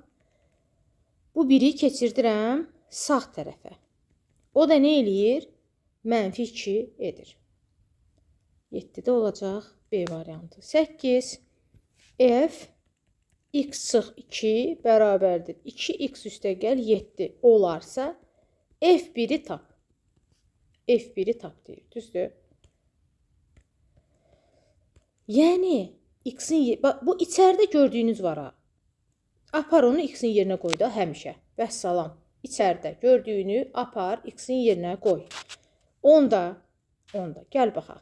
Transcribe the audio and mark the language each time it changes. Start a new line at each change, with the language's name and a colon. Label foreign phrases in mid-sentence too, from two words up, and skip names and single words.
Azerbaijani: Bu 1-i keçirdirəm sağ tərəfə. O da nə eləyir? -2 edir. 7-də olacaq B variantı. 8. F x çıx 2 bərabərdir 2x üstəgəl 7 olarsa f1-i tap. F1-i tap deyir, düzdür? Yəni, bu içəridə gördüyünüz var ha. Apar onu x-in yerinə qoy da həmişə. Vəssalam. İçəridə gördüyünü apar x-in yerinə qoy. Onda, gəl baxaq.